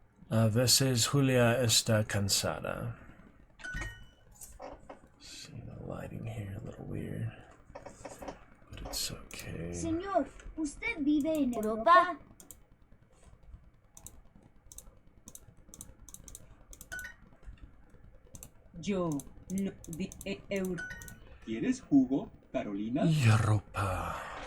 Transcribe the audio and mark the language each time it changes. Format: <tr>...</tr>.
<es>A veces Julia está cansada.</es> <en>See the lighting here, a little weird, but it's okay.</en> <es>Señor, ¿usted vive en Europa? Yo no vi ¿Quieres jugo, Carolina? Europa.</es>